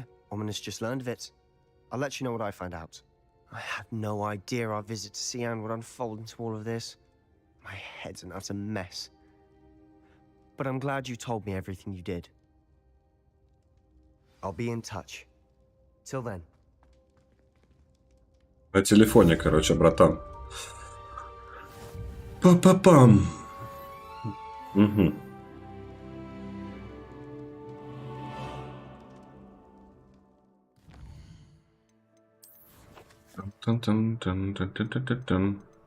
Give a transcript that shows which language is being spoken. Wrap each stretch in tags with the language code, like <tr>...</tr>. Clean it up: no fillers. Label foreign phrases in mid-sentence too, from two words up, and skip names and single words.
<en>Ominous just learned of it. I'll let you know what I find out. I had no idea our visit to Cian would unfold into all of this. My head's an utter mess. But I'm glad you told me everything you did. I'll be in touch. Till then.</en> <ru>На телефоне, короче, братан. Па-па-пам. Угу. Тан-тан-тан-тан-тан-тан-тан.</ru>